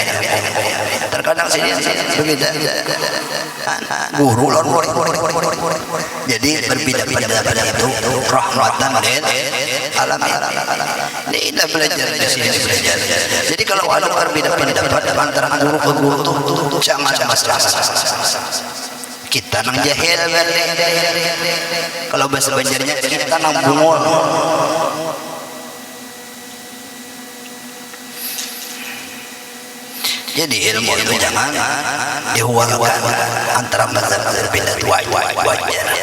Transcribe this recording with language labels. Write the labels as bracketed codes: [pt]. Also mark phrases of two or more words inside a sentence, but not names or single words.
[id] Terkadang sini berbeda. Guru lawan murid. Jadi berbeda pendapat itu [ar] rahmatan lil alamin. [id] Ini belajar di sini belajar. Jadi kalau ada berbeda pendapat antara guru ke guru itu jangan masalah. [bjn] kita nang jahil kalau bahasa Banjarnya kita nang bungul. [id] Jadi ilmu itu jangan dihuangkan antara mazhab berbeda wajar.